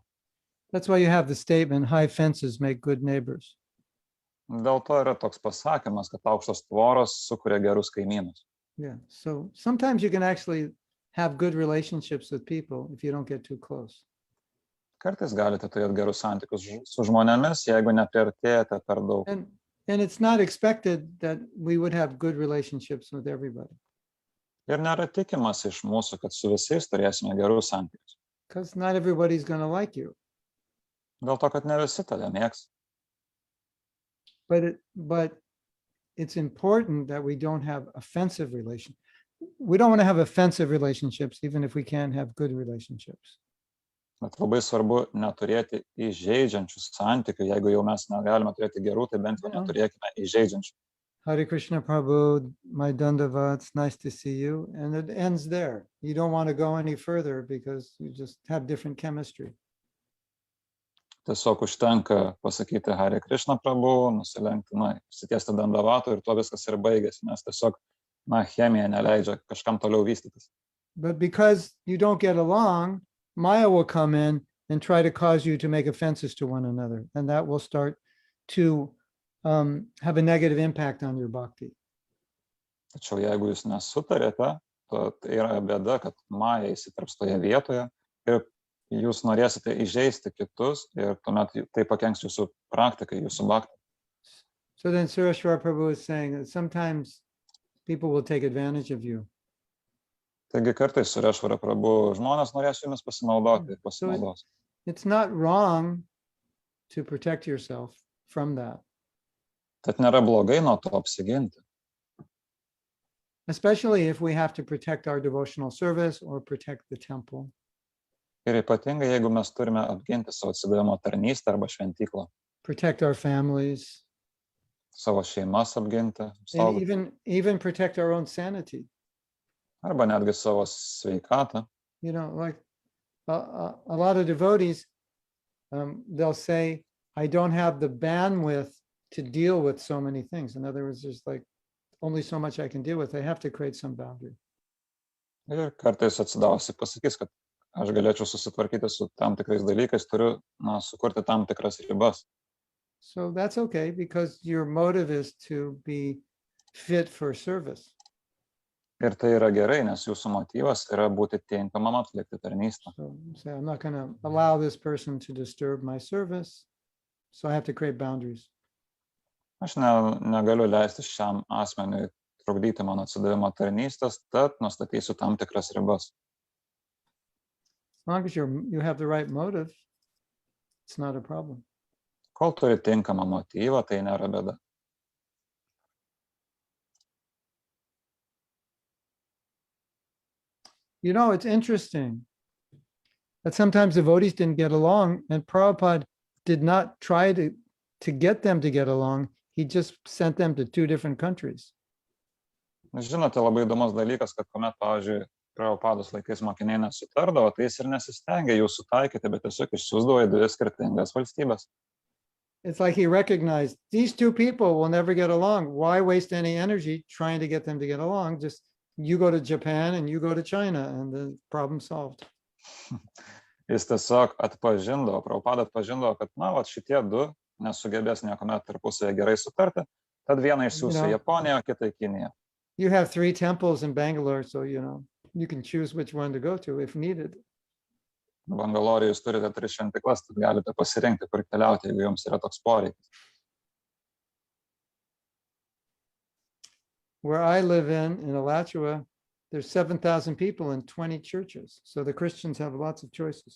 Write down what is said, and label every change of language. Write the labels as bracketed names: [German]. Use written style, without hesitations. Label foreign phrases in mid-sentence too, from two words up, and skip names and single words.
[English] That's why you have the statement, high fences make good neighbors. [Lithuanian] Dėl to yra toks pasakymas, kad aukštos tvoros sukuria gerus kaimynus. [English] Yeah, so sometimes you can actually have good relationships with people if you don't get too close. [Lithuanian] Kartais galite turėti gerus santykius su žmonėmis, jeigu nepriartėjate per daug. [English] And it's not expected that we would have good relationships with everybody. [Lithuanian] Ir nėra tikimas iš mūsų, kad su visais turėsime gerus santykius. [English] Because not everybody's going to like you. [Lithuanian] Dėl to, kad ne visi tave mėgs. [English] But it's important that we don't have offensive relations. We don't want to have offensive relationships, even if we can't have good relationships. [Lithuanian] Bet labai svarbu neturėti įžeidžiančių santykių. Jeigu jau mes negalime turėti gerų, tai bent jau neturėkime įžeidžiančių. [English] Hare Krishna Prabhu, my Dandavats, nice to see you. And it ends there. You don't want to go any further because you just have different chemistry. [Lithuanian] Tiesiog užtenka pasakyti Hare Krishna Prabhu, nusilenkti, sitiesti Dandavatų ir to viskas ir baigėsi, nes tiesiog, chemija neleidžia kažkam toliau vystytis. [English] But because you don't get along, Maya will come in and try to cause you to make offenses to one another. And that will start to have a negative impact on your bhakti. [Lithuanian] Tačiau jeigu jūs nesutarėte, tai yra bėda, kad Maja įsiterps toje vietoje ir jūs norėsite įžeisti kitus ir tuomet tai pakenks jūsų praktikai, jūsų bhakti. [English] So then Sureshwar Prabhu is saying that sometimes people will take advantage of you. [Lithuanian] Taigi kartais Sureshwara Prabhu žmonės norės jumis pasinaudoti ir pasinaudos. [English] It's not wrong to protect yourself from that. [Lithuanian] Tad nėra blogai nuo to apsiginti. [English] Especially if we have to protect our devotional service or protect the temple. [Lithuanian] Ir ypatingai, jeigu mes turime apginti savo atsidavimo tarnystę arba šventyklą. [English] Protect our families. [Lithuanian] Savo šeimas apginti. [English] And even protect our own sanity. [Lithuanian] Arba netgi savo sveikatą. [English] You know, like a lot of devotees, they'll say, I don't have the bandwidth to deal with so many things. In other words, there's like only so much I can deal with. I have to create some boundary. [Lithuanian] Ir kartais atsidavusi pasakys, kad aš galėčiau susitvarkyti su tam tikrais dalykais, turiu sukurti tam tikras ribas. [English] So that's okay, because your motive is to be fit for service. [Lithuanian] Ir tai yra gerai, nes jūsų motyvas yra būti tinkamam atlikti tarnystę. [English] So I'm not going to allow this person to disturb my service, so I have to create boundaries. [Lithuanian] Aš negaliu leisti šiam asmeniui trukdyti mano atsidavimo tarnystės, tad nustatysiu tam tikras ribas. [English] As long as you have the right motive, it's not a problem. [Lithuanian] Kol turi tinkamą motyvą, tai nėra bėda. [English] You know, it's interesting that sometimes devotees didn't get along, and Prabhupada did not try to get them to get along. He just sent them to 2 different countries. [Lithuanian] Žinote, labai įdomus dalykas, kad kuomet, pavyzdžiui, Prabhupados laikais mokiniai nesutardavo, tai jis ir nesistengė jų sutaikyti, bet tiesiog išsiųsdavo į 2 skirtingas valstybės. [English] It's like he recognized these 2 people will never get along. Why waste any energy trying to get them to get along? Just you go to Japan and you go to China and the problem solved. [Lithuanian] Jis tiesiog atpažindavo, Prabhupada atpažindavo, kad šitie 2 nesugebės niekuomet tarpusavėje gerai sutarti, tad vieną išsiųsiu į Japoniją, kitą į Kiniją. [English] You have 3 temples in Bangalore, so you can choose which one to go to if needed. [Lithuanian] Bangalore jūs turite 3 šventyklas, tad galite pasirinkti, kur keliauti, jeigu jums yra toks poreikis. [English] Where I live in Alachua, there's 7,000 people in 20 churches, so the Christians have lots of choices.